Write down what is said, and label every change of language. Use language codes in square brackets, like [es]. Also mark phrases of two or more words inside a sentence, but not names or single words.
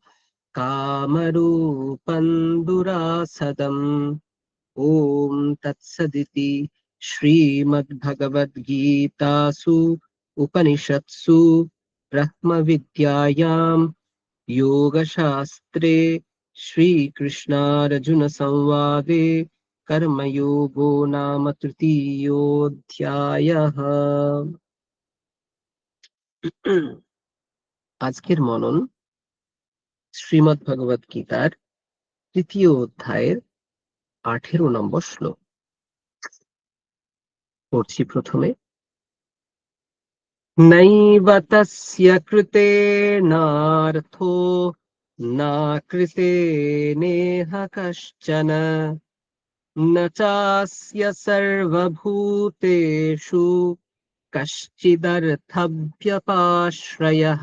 [sa] कामरूपं दुरासदम् ॐ तत्सदिति श्रीमद्भगवद्गीतासु उपनिषत्सु ब्रह्मविद्यायां योगशास्त्रे श्रीकृष्णार्जुनसंवादे कर्मयोगो नाम तृतीयोऽध्यायः। [bn] আজকের মনন শ্রীমদ্ভগবদ্গীতার তৃতীয় অধ্যায়ের 18 নম্বর শ্লোক। পড়ছি প্রথমে। [sa] नैव तस्य कृतेनार्थो न कृतेनेह कश्चन न चास्य सर्वभूतेषु कश्चिदर्थव्यपाश्रयः।